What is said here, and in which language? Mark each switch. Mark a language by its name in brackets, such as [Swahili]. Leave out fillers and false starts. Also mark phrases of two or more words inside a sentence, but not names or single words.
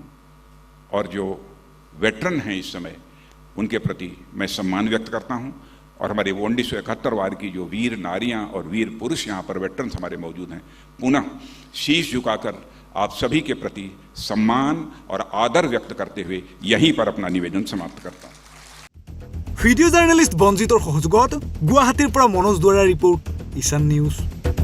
[Hindi] और जो वेटरन हैं इस समय, उनके प्रति मैं सम्मान व्यक्त करता हूं। और हमारे 1971 वार की जो वीर नारियां और वीर पुरुष यहाँ पर वेटरन्स हमारे मौजूद हैं, पुनः शीश झुकाकर आप सभी के प्रति सम्मान और आदर व्यक्त करते हुए यहीं पर अपना निवेदन समाप्त करता हूं। [English] video journalist [Assamese] বঞ্জিতৰ সহযোগত গুৱাহাটীৰ পৰা মনোজ দুৱাৰাৰ ৰিপৰ্ট, ঈশান নিউজ।